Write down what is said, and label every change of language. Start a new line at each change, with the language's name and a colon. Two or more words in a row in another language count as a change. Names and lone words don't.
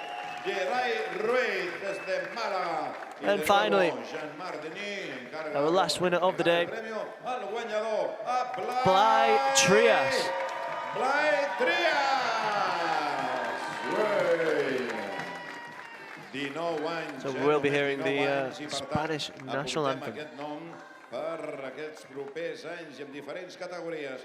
English: And finally, our last winner of the day, Blai Trias. So we'll be hearing the Spanish national anthem.
Catalan: Per aquests propers anys i en diferents categories.